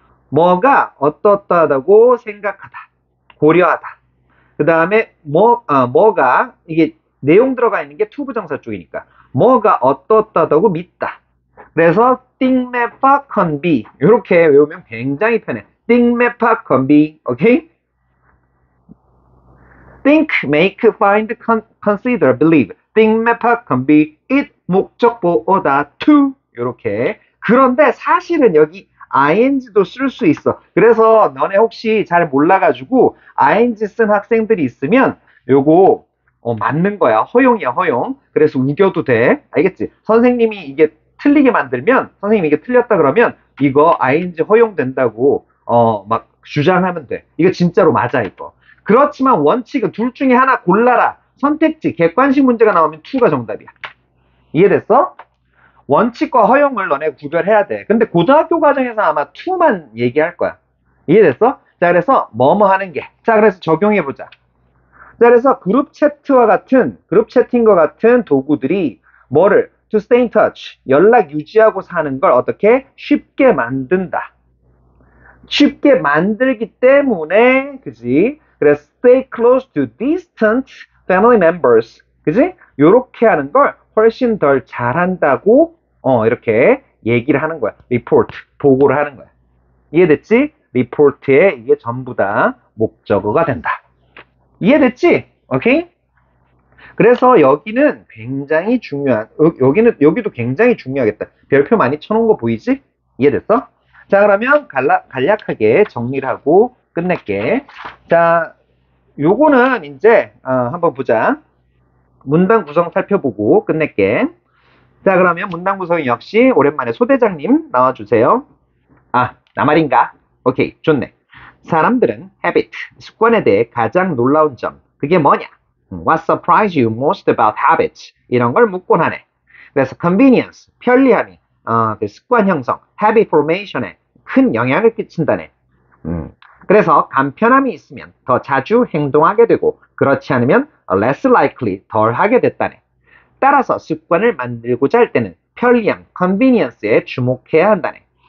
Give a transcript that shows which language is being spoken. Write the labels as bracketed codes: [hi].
[ko] 뭐가 어떠어떠하다고 생각하다, 고려하다. 그 다음에 뭐가 이게 내용 들어가 있는 게 투부정사 쪽이니까 뭐가 어떠어떠하다고 믿다. 그래서 띵메파 컨비 이렇게 외우면 굉장히 편해. 띵메파 컨비, 오케이? [en] think, make, find, consider, believe. [ko] 띵메파 컨비 it 목적보다 to 이렇게. 그런데 사실은 여기 ing도 쓸 수 있어. 그래서 너네 혹시 잘 몰라가지고 ing 쓴 학생들이 있으면 요거 맞는 거야. 허용이야, 허용. 그래서 우겨도 돼. 알겠지? 선생님이 이게 틀리게 만들면, 선생님이 이게 틀렸다 그러면 이거 ing 허용된다고 막 주장하면 돼. 이거 진짜로 맞아, 이거. 그렇지만 원칙은 둘 중에 하나 골라라. 선택지, 객관식 문제가 나오면 2가 정답이야. 이해됐어? 원칙과 허용을 너네 구별해야 돼. 근데 고등학교 과정에서 아마 2만 얘기할 거야. 이해됐어? 자, 그래서 뭐뭐 하는 게. 자, 그래서 적용해보자. 자, 그래서 그룹 채팅과 같은 도구들이 뭐를 to stay in touch, 연락 유지하고 사는 걸 어떻게 쉽게 만든다. 쉽게 만들기 때문에, 그지? [en] 그래서 stay close to distant family members, 그지? [ko] 요렇게 하는 걸 훨씬 덜 잘한다고 이렇게 얘기를 하는 거야. report, 보고를 하는 거야. 이해됐지? report에 이게 전부 다 목적어가 된다. 이해됐지? 오케이? 그래서 여기는 굉장히 중요한, 여기도 굉장히 중요하겠다. 별표 많이 쳐놓은 거 보이지? 이해됐어? 자, 그러면 간략하게 정리를 하고 끝낼게. 자, 요거는 이제 한번 보자. 문단 구성 살펴보고 끝낼게. 자, 그러면 문단 구성 역시 오랜만에 소대장님 나와주세요. 아, 나 말인가? 오케이, 좋네. 사람들은 habit, 습관에 대해 가장 놀라운 점, 그게 뭐냐? [en] What surprised you most about habits? [ko] 이런 걸 묻곤 하네. 그래서 convenience, 편리함이 그 습관 형성, habit formation에 큰 영향을 끼친다네. 그래서 간편함이 있으면 더 자주 행동하게 되고 그렇지 않으면 less likely, 덜 하게 됐다네. 따라서 습관을 만들고자 할 때는 편리함, convenience에 주목해야 한다네.